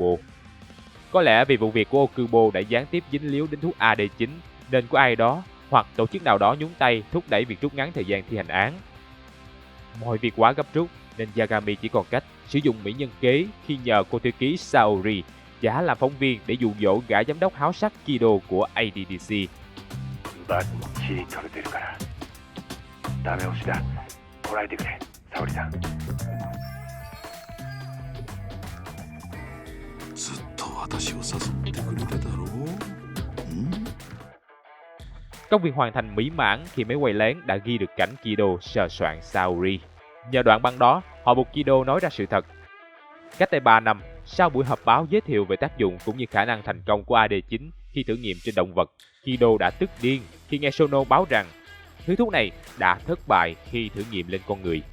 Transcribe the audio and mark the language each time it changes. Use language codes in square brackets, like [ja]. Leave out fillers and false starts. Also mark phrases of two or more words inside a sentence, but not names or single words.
[vi] Có lẽ vì vụ việc của Okubo đã gián tiếp dính líu đến thuốc AD9 nên có ai đó hoặc tổ chức nào đó nhúng tay thúc đẩy việc rút ngắn thời gian thi hành án. Mọi việc quá gấp rút nên Yagami chỉ còn cách sử dụng mỹ nhân kế khi nhờ cô thư ký Saori giả làm phóng viên để dụ dỗ gã giám đốc háo sắc Kido của ADDC. [ja] バッチリ取れてるからダメ押しだこらえてくれ沙織さんずっと私を誘ってくれてたろう [vi] Công việc hoàn thành mỹ mãn khi mấy quay lén đã ghi được cảnh Kido sờ soạn Saori. Nhờ đoạn băng đó, họ buộc Kido nói ra sự thật. Cách đây 3 năm, sau buổi họp báo giới thiệu về tác dụng cũng như khả năng thành công của AD9 khi thử nghiệm trên động vật, Kido đã tức điên khi nghe Sono báo rằng thứ thuốc này đã thất bại khi thử nghiệm lên con người.